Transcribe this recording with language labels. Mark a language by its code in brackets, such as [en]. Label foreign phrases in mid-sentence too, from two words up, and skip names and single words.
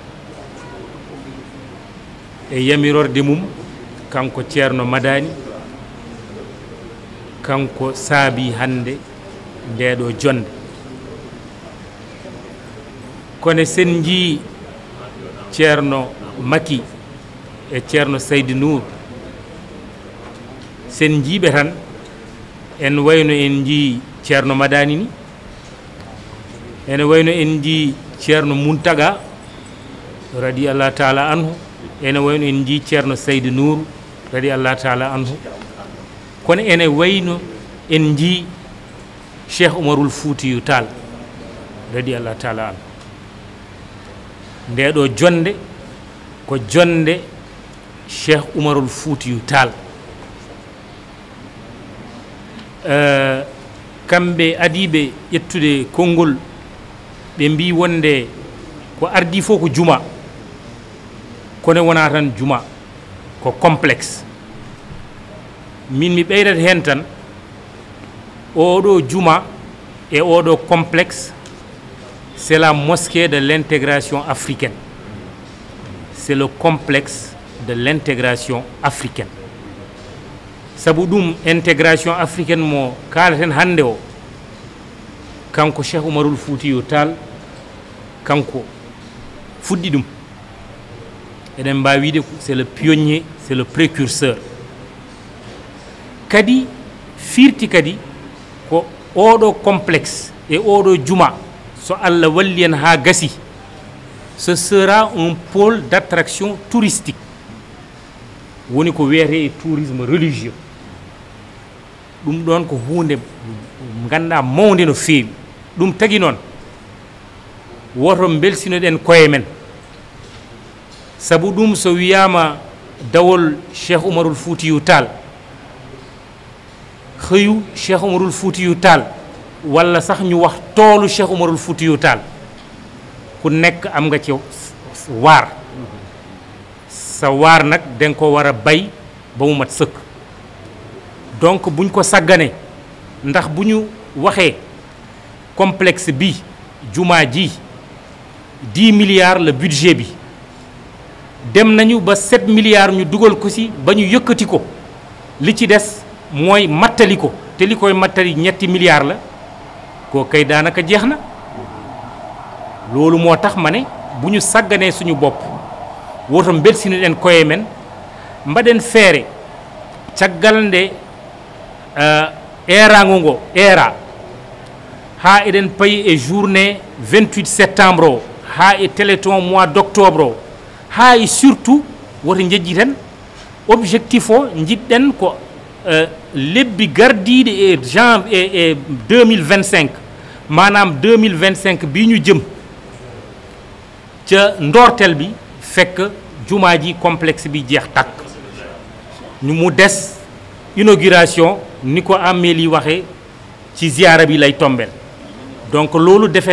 [ff] e yamirorde mum kanko Thierno Madani kanko saabi hande ndeɗo jonde kono sen jii Thierno Maki e Thierno Seydou Nour sen jiiɓe tan en wayno en jii Thierno Madani ni ene wayno en jii Thierno Muntaga [ar] رضي الله تعالى عنه [ff] ene wayno en jii Thierno Seydou Nour [ar] رضي الله تعالى عنه [ff] kono ene wayno en jii Cheikh Oumarul Foutiyou Tall [ar] رضي الله تعالى عنه [ff] ndeɗo jonde ko jonde Cheikh Oumarul Foutiyou Tall kamɓe adiɓe ƴettude konngol ɓe mbi wonde ko ardi fof ko juma kono wona tan juma ko complexe min mi ɓeydata hen tan oɗo juma et oɗo complexe [fr] c'est la mosquée de l'intégration africaine, c'est le complexe de l'intégration africaine. [ff] sabu ɗum [fr] intégration africaine [ff] mo kalaten hannde o kanko Cheikh Oumarul Foutiyou Tall kanko fuɗɗi ɗum eɗen mbawi wiide [fr] c'est le pionnier c'est le précurseur [ff] kadi firti kadi ko oɗo complexe e oɗo juma so Allah walli en ha gasi [fr] ce sera un pôle d'attraction touristique [ff] woni ko wiyete [fr] tourisme religieux [ff] ɗum ɗon ko hunde ganduɗa mawde no feewi ɗum tagi noon woto belsinoɗen koye men sabu ɗum so wiyama dawol Cheikh Oumarul Foutiyou Tall [wo] xëyu Cheikh Oumarul Foutiyou Tall walla sax ñu wax toolu Cheikh Oumarul Foutiyou Tall ku nekk am nga ci waar sa waar nag danga ko war a bay ba mu mat sëkk donc buñ ko sàggane ndax bu ñu waxee complexe bi jumaa ji 10 [fr] milliards le budget [wo] bi dem nañu ba 7 milliards ñu dugal ko ci ba ñu yëkkati ko li ci des mooy mattali ko te li koy mattali 3 milliards la koo kay daanaka jeex na loolu moo tax ma ne bu ñu sàgganee suñu bopp [ff] woto mbelsini ɗen koye men mbaɗen feere caggal nde erago ngo era ha eɗen payi e [fr] journée 28 septembre [ff] o ha e [fr] téléthon mois d' octobre [ff] o ha e surtout woto jejjiten objectif o jiɗɗen ko lebbi gardiɗe e janvier e 2025 manam 2025 [wo] bi ñu jëm ca ndortel bi fekk jumaa ji complexe bi jeex takk ñu mu des inauguration ni ko Amélie waxe ci ziara bi lay tombel donc loolu defe